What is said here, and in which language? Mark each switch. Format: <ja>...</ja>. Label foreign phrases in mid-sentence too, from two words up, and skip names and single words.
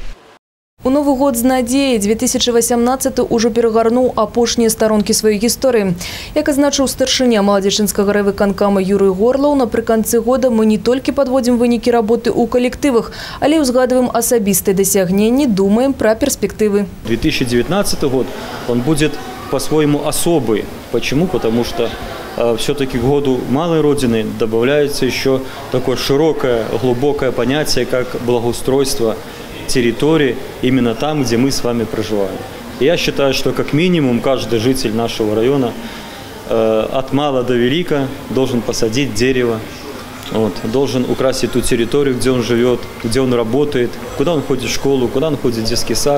<be>У Новый год з надзеяй 2018 ўжо перагарнуў апошнія старонкі сваёй гісторыі. Як азначыў старшыня Молодежинскага райвыканкама Юрый Горлов, напрыканцы года мы не толькі падводзім вынікі работы ў калектывах, але і узгадываем асабістыя дасягненні, думаем пра перспектывы.</be> <ru>2019 год, он будет по-своему особый. Почему? Потому что все-таки к году малой Родины добавляется еще такое широкое, глубокое понятие, как благоустройство территории именно там, где мы с вами проживаем. И я считаю, что как минимум каждый житель нашего района от мала до велика должен посадить дерево Вот, должен украсить ту территорию, где он живет, где он работает, куда он ходит в школу, куда он ходит в детский сад.</ru>